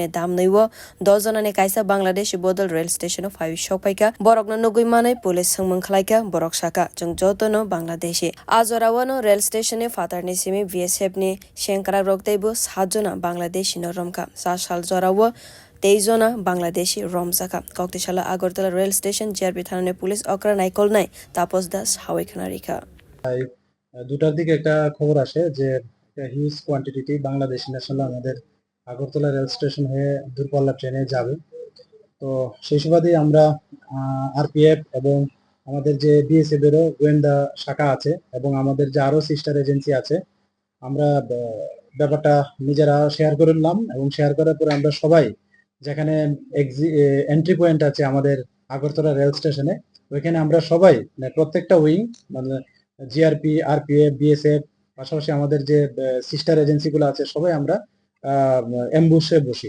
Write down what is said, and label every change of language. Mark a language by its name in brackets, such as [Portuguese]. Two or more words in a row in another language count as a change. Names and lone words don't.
[Kok Borok] dam naiwo 10 jona ne kaisa bangladeshi bodol [English] rail station [Kok Borok] of phawi sokpaika borok no nugui manai police sangmang khlaika borok saka jong jotono bangladeshi ajorawano [English] rail station [Kok Borok] e fatar ni simi BSF ni shenkara roktaibo 7 jona bangladeshi no romkha sal jorawo 23 jona bangladeshi romjakha koktishala Agartala rail station JRP thana পুলিশ অকরা নাইকল নাই তাপস দাস হাওয়াই খানারিকা [Bangla] দুটার দিকে একটা খবর আসে যে [English] huge quantity Bangladeshi national [Bangla] আমাদের আগরতলা রেল স্টেশন হয়ে দূরপাল্লা ট্রেনে যাবে। তো সেই সুবাদেই আমরা আরপিএফ এবং আমাদের যে বিএসএফ এরও গোয়েন্দা শাখা আছে এবং আমাদের যে আরো [English] sister agency [Bangla] আছে আমরা ব্যাপারটা নিজেরা শেয়ার করে নিলাম এবং শেয়ার করার পরে আমরা সবাই যেখানে [English] entry point [Bangla] আছে আমাদের আগরতলা রেল স্টেশনে ওইখানে আমরা সবাই প্রত্যেকটা উইং মানে জিআরপি আরপিএফ বিএসএফ পাশাপাশি আমাদের যে [English] sister agencies [Bangla] আছে সবাই আমরা অ্যাম্বুশে বসি।